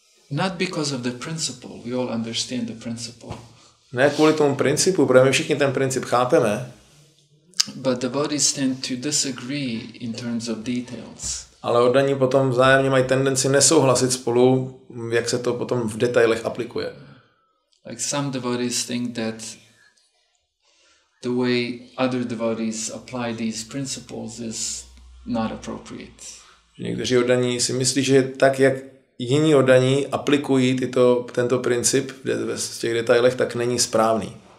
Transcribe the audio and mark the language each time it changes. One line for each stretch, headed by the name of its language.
English: Not because of the principle. We all understand the principle.
Czech: Ne kvůli tomu principu, protože my všichni ten princip chápeme.
English: But the devotees tend to disagree in terms of details.
Czech: Ale oddaní potom vzájemně mají tendenci nesouhlasit spolu, jak se to potom v detailech aplikuje.
English: Like some devotees think that the way other devotees apply these principles is not appropriate.
Czech: Někteří oddaní si myslí, že tak, jak jiní oddaní aplikují tento princip v těch detailech, tak není správný.